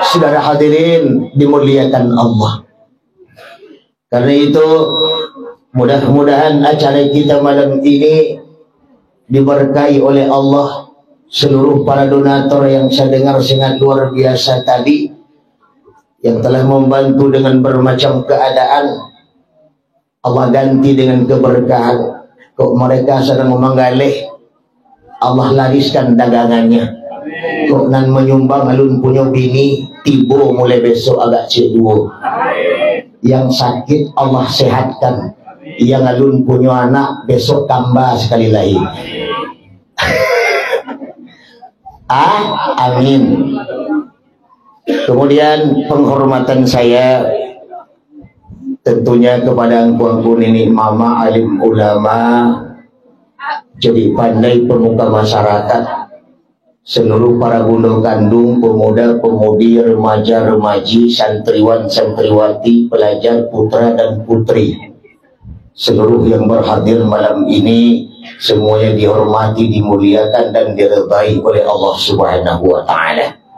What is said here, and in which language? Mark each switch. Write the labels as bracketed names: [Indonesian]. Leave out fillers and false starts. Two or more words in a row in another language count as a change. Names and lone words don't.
[Indonesian] Saudara hadirin dimuliakan Allah. Karena itu mudah-mudahan acara kita malam ini diberkahi oleh Allah. Seluruh para donatur yang saya dengar sangat luar biasa tadi, yang telah membantu dengan bermacam keadaan, Allah ganti dengan keberkahan. Kok mereka sedang menggalih, Allah lariskan dagangannya. [Minangkabau] Kok nan menyumbang alun punya bini, tibo mulai besok agak ceduo. [Indonesian] Yang sakit Allah sehatkan, yang alun punya anak besok tambah sekali lagi. Amin. Kemudian penghormatan saya tentunya kepada angku-angku ini mama alim ulama, jadi pandai pemuka masyarakat, seluruh para bunda kandung, pemuda, pemudi, remaja, remaji, santriwan, santriwati, pelajar, putra dan putri, seluruh yang berhadir malam ini, semuanya dihormati, dimuliakan dan diridai oleh Allah [Arabic] Subhanahu wa Ta'ala.